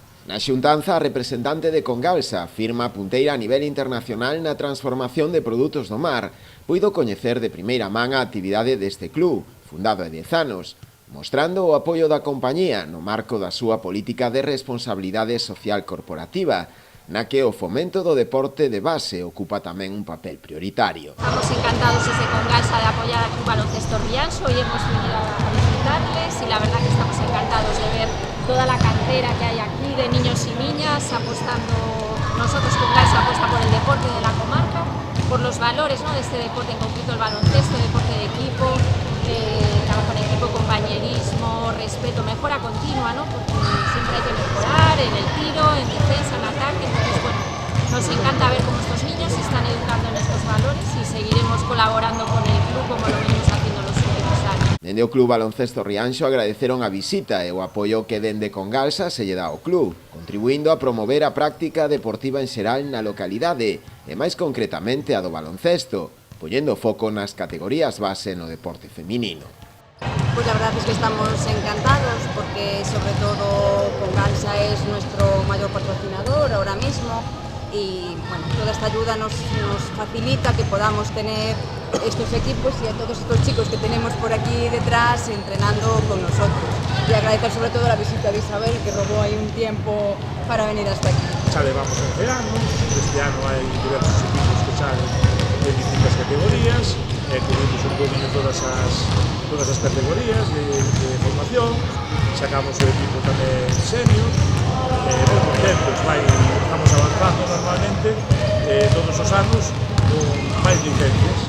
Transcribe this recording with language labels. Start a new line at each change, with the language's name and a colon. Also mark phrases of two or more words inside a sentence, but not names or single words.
Galician: Na xuntanza, a representante de Congalsa, firma punteira a nivel internacional na transformación de produtos do mar, puido coñecer de primeira man a actividade deste club, fundado hai 10 anos, mostrando o apoio da compañía no marco da súa política de responsabilidade social corporativa, na que o fomento do deporte de base ocupa tamén un papel prioritario.
Spanish: Estamos encantados desde Congalsa de apoyar al Club Baloncesto Rianxo. Hoy hemos venido a visitarles y la verdad que estamos encantados de ver toda la cantera que hay aquí de niños y niñas apostando. Nosotros Congalsa apuesta por el deporte de la comarca, por los valores, ¿no?, de este deporte, en concreto el baloncesto, deporte de equipo, trabajo en equipo, compañerismo, respeto, mejora continua, ¿no?, porque siempre hay que mejorar en el tiro, en defensa, en ataque. Entonces, bueno, nos encanta ver cómo estos niños se están educando en estos valores y seguiremos colaborando con el club como lo venimos haciendo los últimos años.
Galician: Dende o Club Baloncesto Rianxo agradeceron a visita e o apoio que dende Congalsa se lle dá ao club, contribuindo a promover a práctica deportiva en xeral na localidade e máis concretamente a do baloncesto, poñendo foco nas categorías base no deporte feminino.
Spanish: Pues la verdad es que estamos encantados porque sobre todo Congalsa es nuestro mayor patrocinador ahora mismo y bueno, toda esta ayuda nos facilita que podamos tener estos equipos y a todos estos chicos que tenemos por aquí detrás entrenando con nosotros. Y agradecer sobre todo la visita de Isabel, que robó ahí un tiempo para venir hasta aquí.
Galician: Xa levamos 11 anos, este ano hai diversos equipos que salen de distintas categorías, cubrimos un poquinho todas as categorías de formación, sacamos o equipo tamén senior, ben contentos, estamos avanzando normalmente todos os anos con máis licencias.